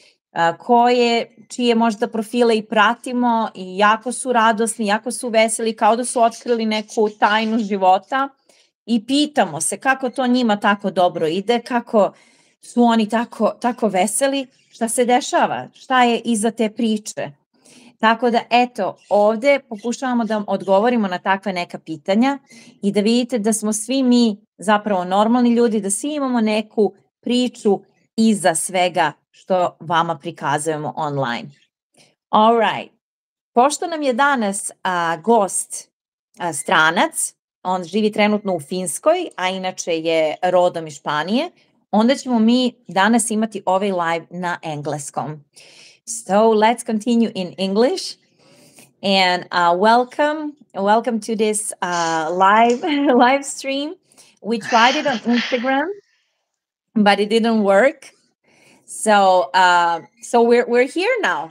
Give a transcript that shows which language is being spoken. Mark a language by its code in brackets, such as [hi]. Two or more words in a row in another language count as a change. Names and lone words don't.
[sr] čije možda profile i pratimo i jako su radosni, jako su veseli, kao da su otkrili neku tajnu života i pitamo se kako to njima tako dobro ide, kako su oni tako veseli, šta se dešava, šta je iza te priče. Tako da, eto, ovde pokušavamo da odgovorimo na takve neka pitanja i da vidite da smo svi mi zapravo normalni ljudi, da svi imamo neku priču iza svega što vama prikazujemo online. [en] All right. [sr] Pošto nam je danas gost stranac, on živi trenutno u Finskoj, a inače je rodom iz Španije, onda ćemo mi danas imati ovaj live na engleskom. [en] So let's continue in English. And welcome to this live stream. We tried it on Instagram, but it didn't work. So we're here now.